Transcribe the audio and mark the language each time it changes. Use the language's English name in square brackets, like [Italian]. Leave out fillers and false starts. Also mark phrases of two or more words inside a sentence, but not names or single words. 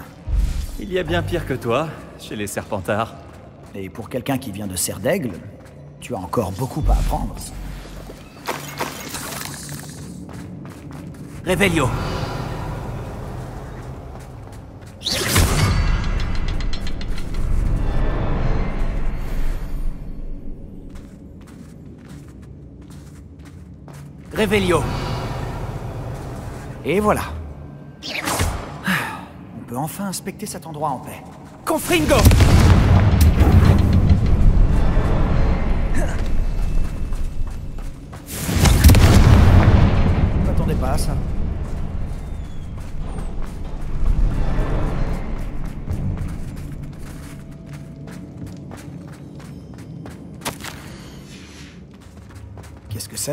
[French] Il y a bien pire que toi, chez les Serpentards. Et pour quelqu'un qui vient de Serre d'Aigle, tu as encore beaucoup à apprendre. Revelio. Revelio. Et voilà. On peut enfin inspecter cet endroit en paix. Confringo. Je m'attendais pas à ça. Qu'est-ce que c'est?